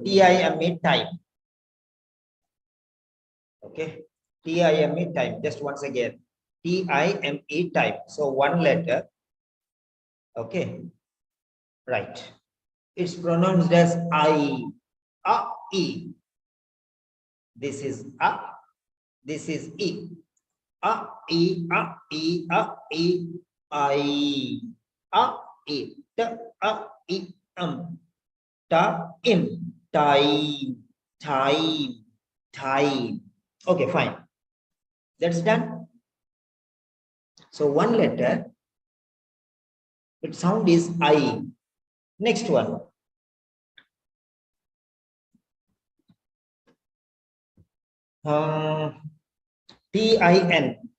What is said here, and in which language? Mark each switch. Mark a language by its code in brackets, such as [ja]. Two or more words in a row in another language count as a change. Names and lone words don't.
[en] TIME time. Okay, TIME time. Just once again, TIME time. So one letter. Okay, right. It's pronounced as I. E. This is A. This is E. E. E. E. I. E. T. E. Time. Time. Okay, fine. That's done. So one letter, its sound is I. Next one. TIN.